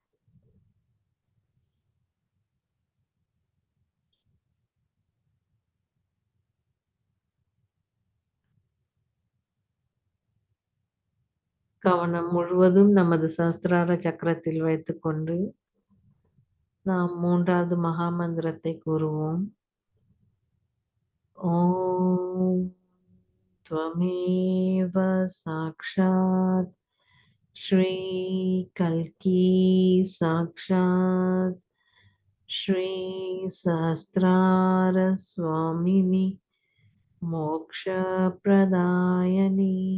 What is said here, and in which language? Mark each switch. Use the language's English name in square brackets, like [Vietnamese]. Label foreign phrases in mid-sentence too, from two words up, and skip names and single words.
[Tamil] கவனம் முழுவதும் நமது சஹஸ்ரார சக்கரத்தில் வைத்துக்கொண்டு நாம் மூன்றாவது மகா மந்திரத்தை கூறுவோம். [Sanskrit] ஓம் त्वमेव साक्षात् श्री कल्की साक्षात् श्री सहस्रार स्वामिनी मोक्ष प्रदायनी